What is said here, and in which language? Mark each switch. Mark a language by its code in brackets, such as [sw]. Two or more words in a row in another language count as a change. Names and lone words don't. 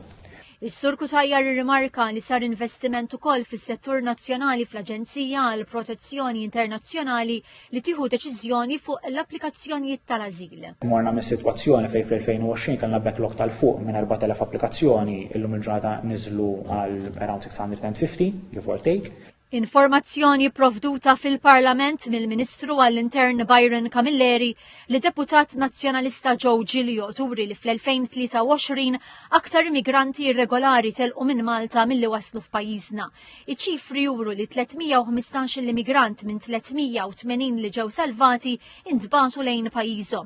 [mt] Is-Sur Cutajar irrimarka li sar investiment ukoll fis-settur nazzjonali fl-Aġenzija għal Protezzjoni Internazzjonali li tieħu deċiżjoni fuq l-applikazzjonijiet tal-ażil. Morna mis-sitwazzjoni fejn fl-2020 kellna backlog tal-fuq minn 4000 applikazzjoni, illum il-ġurnata niżlu għal around 650, [en] give or take. [mt] Informazzjoni provduta fil-Parlament mill-Ministru għall-Intern Byron Camilleri li deputat nazzjonalista Joe Giglio turi li fl-2023 aktar immigranti irregolari telqu minn Malta milli waslu f'pajjiżna. Iċ-ċifri juru li 315 l-immigrant minn 380 li ġew salvati intbagħtu lejn pajjiżhom.